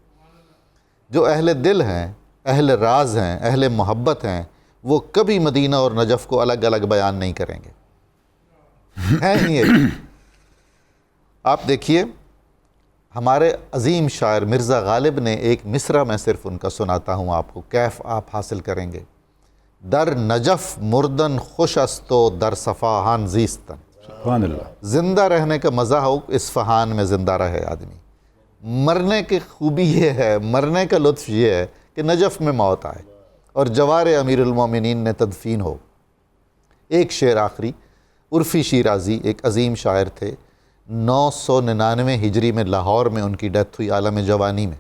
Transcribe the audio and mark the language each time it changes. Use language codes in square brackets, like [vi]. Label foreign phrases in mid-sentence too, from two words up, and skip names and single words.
[ur] جو اہل دل ہیں، اہل راز ہیں، اہل محبت ہیں، وہ کبھی مدینہ اور نجف کو الگ الگ بیان نہیں کریں گے، ہیں ہی ایک۔ آپ دیکھیے ہمارے عظیم شاعر مرزا غالب نے ایک مصرع میں صرف ان کا سناتا ہوں آپ کو، کیف آپ حاصل کریں گے۔ [fa] در نجف مردن خوش است و در صفاہان زیستن، [ar] سبحان اللہ۔ [ur] زندہ رہنے کا مزہ ہو اصفہان میں زندہ رہے آدمی، مرنے کی خوبی یہ ہے، مرنے کا لطف یہ ہے کہ نجف میں موت آئے اور جوار امیر المومنین نے تدفین ہو۔ ایک شعر آخری، عرفی شیرازی ایک عظیم شاعر تھے، 999 ہجری میں لاہور میں ان کی ڈیتھ ہوئی عالم جوانی میں۔